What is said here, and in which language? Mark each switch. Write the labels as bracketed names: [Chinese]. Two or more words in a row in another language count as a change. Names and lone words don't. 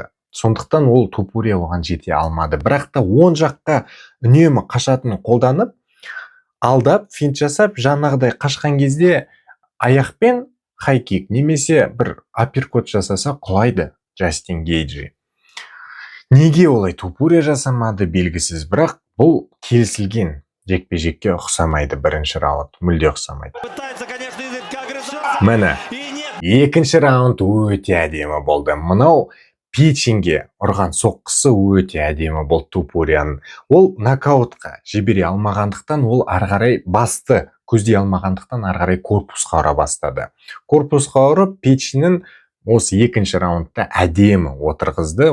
[Kazakh] Сондықтан ол Тупурия оған жете алмады. Бірақ та оң жаққа үнемі қашатынын қолданып, алдап, финт жасап, жаңағыдай қашқан кезде аяқпен хайкик немесе бір апперкот жасаса құлайды Джастин Гейджи. Неге олай Тупурия жасамады белгісіз, бірақ бұл келісілген жекпе-жекке ұқсамайды. Бірінші раунд мүлде ұқсамайды. [Russian] Пытается, конечно, агрессивно. [Kazakh] Міне, [Russian] И нет. [Kazakh] екінші раунд өте әдемі болды. Мынау пичинге ұрған соққысы өте әдемі болды Тупурияның. Ол нокаутқа жібере алмағандықтан, ол ары қарай басты көздей алмағандықтан ары қарай корпусқа ұра бастады. Корпусқа ұрып, печінін осы екінші раундта әдемі отырғызды.